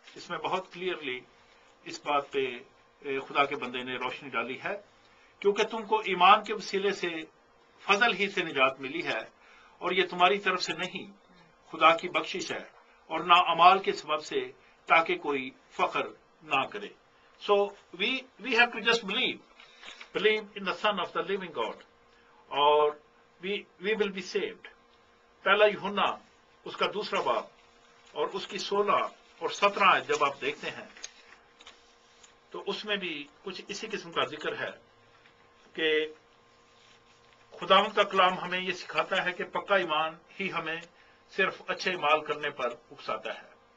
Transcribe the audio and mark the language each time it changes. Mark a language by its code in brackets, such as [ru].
[ur] اس میں بہت کلیئرلی اس بات پہ خدا کے بندے نے روشنی ڈالی ہے. کیونکہ تم کو ایمان کے وسیلے سے فضل ہی سے نجات ملی ہے اور یہ تمہاری طرف سے نہیں خدا کی بخشش ہے اور نہ اعمال کے سبب سے تاکہ کوئی فخر نہ کرے. [en] So we have to just believe in the son of the living God اور we will be saved. [ur] پہلا یوحنا اس کا 2 باب اور اس کی 16 اور 17 جب آپ دیکھتے ہیں تو اس میں بھی کچھ اسی قسم کا ذکر ہے کہ خداوند کا کلام ہمیں یہ سکھاتا ہے کہ پکا ایمان ہی ہمیں صرف اچھے اعمال کرنے پر اکساتا ہے.